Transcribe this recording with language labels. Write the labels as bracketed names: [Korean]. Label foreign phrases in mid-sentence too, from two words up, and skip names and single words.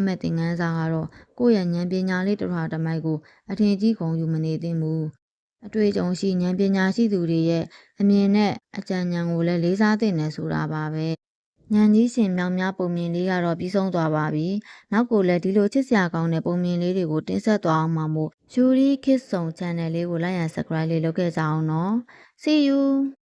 [Burmese] မယ့်သင်ခန်းစာကတော့ကိုယ့်ရဲ့ဉာဏ်ပညာလေးတစ်ထွာတစ်မိုက်ကိုအထင်ကြီးကုန်ယူမနေသင့်ဘူးအတွေ့အကြုံရှိဉာဏ်ပညာရှိသူတွေရဲ့အမြင်နဲ့အကြံဉာဏ်ကိုလည်းလေးစားသင့်တယ်ဆိုတာပါပဲဉာဏ်ကြီးရှင်မြောင်များပုံမြင်လေးကတော့ပြီးဆုံးသွားပါပြီနောက်ကိုလည်းဒီလိုချစ်စရာကောင်းတဲ့ပုံမြင်လေးတွေကိုတင်ဆက်သွားအောင်မှာမို့ Yuri Kids Song Channel လေးကို [English] like and subscribe [Burmese] လေးလုပ်ခဲ့ကြအောင်နော် [English] See you